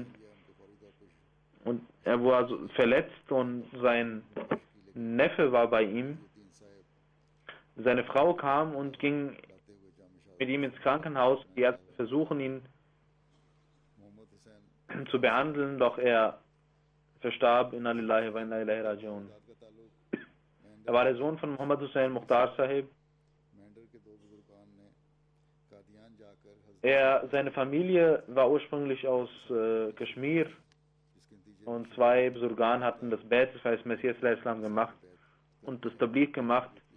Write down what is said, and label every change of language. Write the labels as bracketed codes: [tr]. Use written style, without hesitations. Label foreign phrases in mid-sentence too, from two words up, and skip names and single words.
[de] Und er war verletzt und sein Neffe war bei ihm. Seine Frau kam und ging mit ihm ins Krankenhaus. Die Ärzte versuchen ihn zu behandeln, doch er verstarb. [ar] إنا لله وإنا إليه راجعون. [de] Er war der Sohn von Muhammad Hussain Mukhtar Sahib. Seine Familie war ursprünglich aus Kashmir und zwei Busurgan hatten das Bait des Messias Islam gemacht und das Tabligh gemacht.